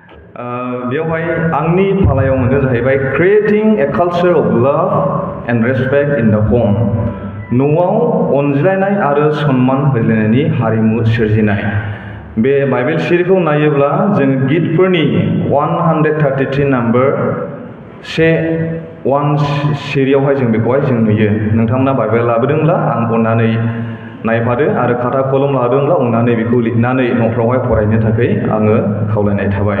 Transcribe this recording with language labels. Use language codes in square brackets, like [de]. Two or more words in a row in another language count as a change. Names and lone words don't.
[brx] बेवहाय आंनि फालायाव मोनदों जाहैबाय [en] creating a culture of love and respect in the home. [brx] न'आव अनज्लायनाय आरो सन्मान होलायनायनि हारिमु सोरजिनाय. बे बाइबेल सिरिखौ नायोब्ला जों गितफोरनि 133 नाम्बार 1 सिरियावहाय जों बेखौहाय जों नुयो. नोंथांमोना बाइबेल लाबोदोंब्ला आं अननानै नायफादो आरो खाथा कलम लादोंब्ला अननानै बेखौ लिरनानै न'फ्रावहाय फरायनो थाखाय आङो खावलायनाय थाबाय.